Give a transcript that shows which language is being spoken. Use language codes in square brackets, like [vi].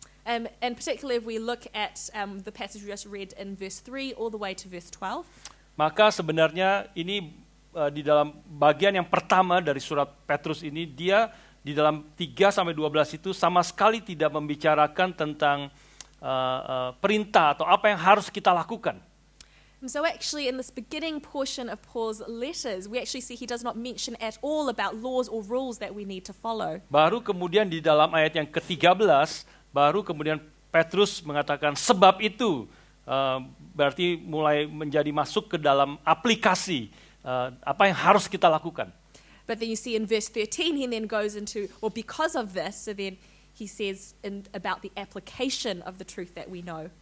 [en] And particularly if we look at the passage we just read in verse 3 all the way to verse 12. [id] Maka sebenarnya ini di dalam bagian yang pertama dari surat Petrus ini, dia di dalam 3 sampai 12 itu sama sekali tidak membicarakan tentang perintah atau apa yang harus kita lakukan. [en] And so actually in this beginning portion of Paul's letters, we actually see he does not mention at all about laws or rules that we need to follow. [id] Baru kemudian di dalam ayat yang ke-13, baru kemudian Petrus mengatakan sebab itu, berarti mulai menjadi masuk ke dalam aplikasi apa yang harus kita lakukan. [en] But then you see in verse 13 he then goes into, well, because of this, so then he says about the application of the truth that we know.